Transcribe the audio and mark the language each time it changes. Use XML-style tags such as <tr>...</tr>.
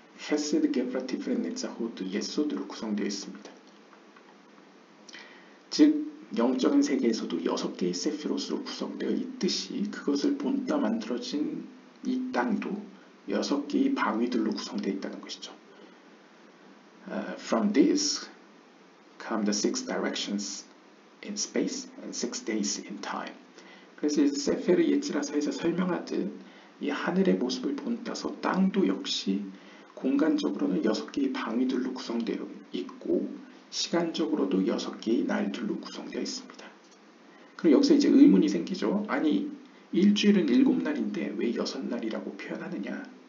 <ko>헤세드, 게브라, 티프렛, 네자호드, 예소드로 구성되어 있습니다. 즉 영적인 세계에서도 6개의 세피롯으로 구성되어 있듯이 그것을 본따 만들어진 이 땅도 6개의 방위들로 구성되어 있다는 것이죠.</ko> <en>From this come the 6 directions in space and 6 days in time.</en> <ko>그래서 세페르 예지라서에서 설명하듯 이 하늘의 모습을 본따서 땅도 역시 공간적으로는 6개의 방위들로 구성되어 있고 시간적으로도 6개의 날들로 구성되어 있습니다. 그럼 여기서 이제 의문이 생기죠. 아니 일주일은 7날인데 왜 6날이라고 표현하느냐.</ko>